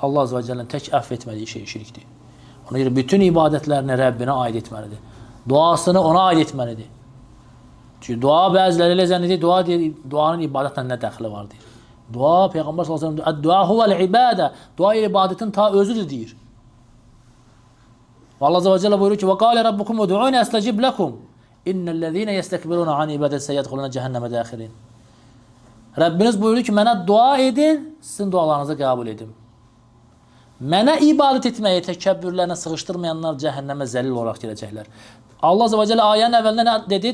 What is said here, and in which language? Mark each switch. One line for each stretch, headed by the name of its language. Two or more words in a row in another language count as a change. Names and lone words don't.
Azerbaijani: Allah Azze və Cəllənin tək əfv etmədiyi şey şirkdir. Ona görə bütün ibadətlərini Rəbbinə aid etməlidir. Duasını ona aid etməlidir. Çünki dua bəziləri elə zənn edir, duanın ibadətlə nə dəxli var deyir. Dua, Peyğəmbər
Arabic: صلى الله عليه وسلم, "الدعاء هو العبادة."
Azerbaijani: Dua ibadətin ta özüdür deyir. Və Allah Azze və Cəllə buyurur ki:
Arabic: "وقال ربكم ادعوني أستجب لكم. إن الذين يستكبرون عن عبادتي سيدخلون جهنم داخرين."
Azerbaijani: Rəbbiniz buyurur ki, mənə dua edin, sizin dualarınızı qəbul edim. Mənə ibadət etməyi təkəbbürlərinə sığışdırmayanlar cəhənnəmə zəlil olaraq girəcəklər. Allah Azze və Cəllə ayənin əvvəlində nə dedi?